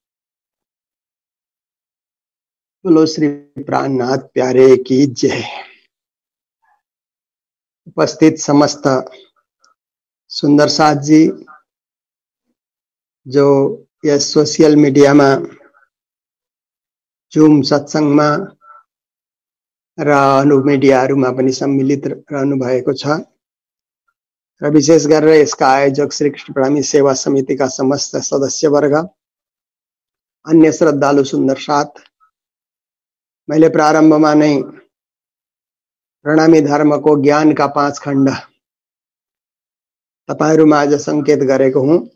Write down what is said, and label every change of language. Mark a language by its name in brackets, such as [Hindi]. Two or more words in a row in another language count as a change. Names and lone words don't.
[Hindi] बोलो श्री प्राणनाथ प्यारे की जय। उपस्थित समस्त सुंदर साथ जी, जो यस [English] social media [Hindi] में जूम सत्संग [Nepali] में र अनु मिडियाहरुमा पनि सम्मिलित रहनु भएको छ र विशेष गरेर यसका आयोजक श्री कृष्ण प्रेमी सेवा समितिका समस्त सदस्यवर्ग, अन्य श्रद्धालु सुंदर साथ, मैले प्रारम्भमा नै प्रणामी धर्मको ज्ञानका 5 खण्ड तपाईहरुमाझ संकेत गरेको हुँ।